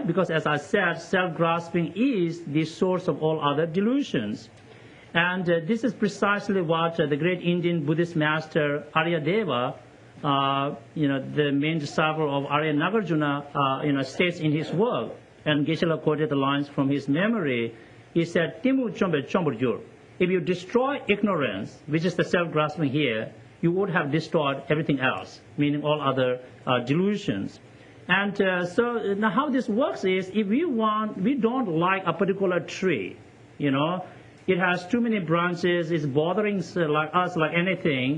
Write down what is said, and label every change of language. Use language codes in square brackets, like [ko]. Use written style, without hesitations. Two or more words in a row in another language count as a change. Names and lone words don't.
[en] Because, as I said, self-grasping is the source of all other delusions. And this is precisely what the great Indian Buddhist master Aryadeva, the main disciple of Arya Nagarjuna, states in his work. And Geshe quoted the lines from his memory. He said, [bo] "Timu chombe chombur jur." [en] If you destroy ignorance, which is the self-grasping here, you would have destroyed everything else, meaning all other delusions. And so now how this works is, if we don't like a particular tree, it has too many branches, it's bothering us like anything.